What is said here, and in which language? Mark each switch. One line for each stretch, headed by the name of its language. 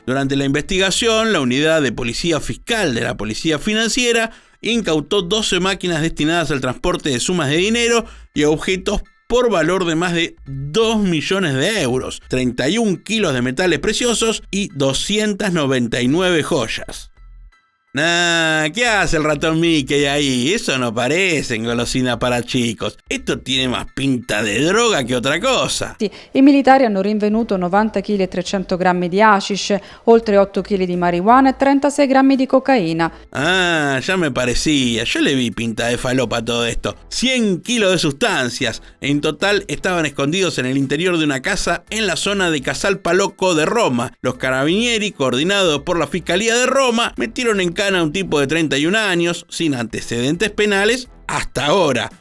Spanish: Durante la investigación, la unidad de policía fiscal de la policía financiera incautó 12 máquinas destinadas al transporte de sumas de dinero y objetos por valor de más de 2 millones de euros, 31 kilos de metales preciosos y 299 joyas. Nah, ¿qué hace el ratón Mickey ahí? Eso no parece golosina para chicos. Esto tiene más pinta de droga che otra cosa.
Italian: Sì, i militari hanno rinvenuto 90 kg e 300 grammi di hashish, oltre 8 kg di marijuana e 36 grammi di cocaína.
Spanish: Ah, ya me parecía. Yo le vi pinta de falopa a todo esto. 100 kilos de sustancias. En total estaban escondidos en el interior de una casa en la zona de Casal Palocco de Roma. Los carabinieri, coordinados por la Fiscalía de Roma, metieron en cana a un tipo de 31 años, sin antecedentes penales, hasta ahora.